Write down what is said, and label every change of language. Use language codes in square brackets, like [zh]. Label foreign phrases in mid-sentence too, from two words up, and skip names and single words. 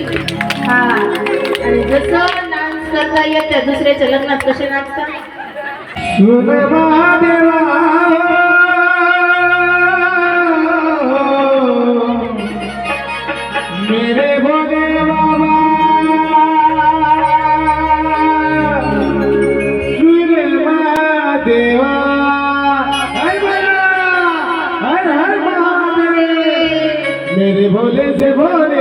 [mr] हा आणि जसं डान्स करता येतं दुसऱ्याच्या लग्नात कसे नाचतात. [hi] मेरे भोले बाबा सूर्य महादेवा मेरे भोले से भोले